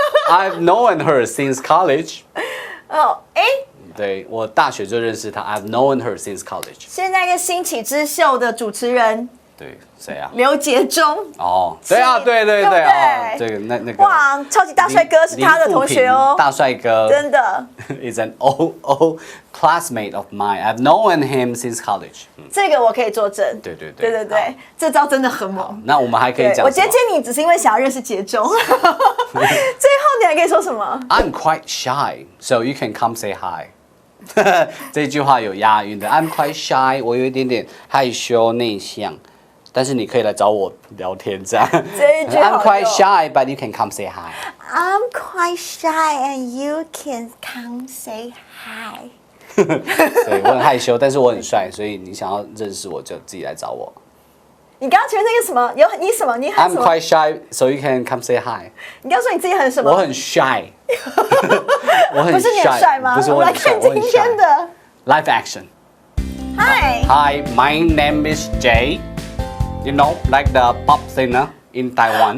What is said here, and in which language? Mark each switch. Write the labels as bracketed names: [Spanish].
[English] ？I've known her since college。 [Chinese] 对，我大学就认识她 [English] ，I've known her since college。 [Chinese] 现在一个新起之秀的主持人，对，谁啊？刘杰忠。对啊，对，这个那个哇，超级大帅哥是他的同学哦，大帅哥，真的。 [English] Is an old classmate of mine. I've known him since college. [Chinese] 这个我可以作证。对，这招真的很猛。那我们还可以讲，我接你只是因为想要认识杰忠。最后你还可以说什么 [English] ？I'm quite shy, so you can come say hi. [Chinese] 这句话有押韵的。 [English] I'm quite shy， [Chinese] 我有一点点害羞内向，但是你可以来找我聊天这样。这一句好用。 [English] I'm quite shy, but you can come say hi. I'm quite shy, and you can come say hi. [Chinese] 对，我很害羞，但是我很帅，所以你想要认识我就自己来找我。你刚刚前面那个什么？你什么？你很什么 [English] ？I'm quite shy, so you can come say hi. [Chinese] 你刚说你自己很什么？我很 shy 。我很 shy。不是你很帅吗？不是我很帅，我来看今天的 [English] live action. Hi, my name is Jay. You know, like the pop singer in Taiwan.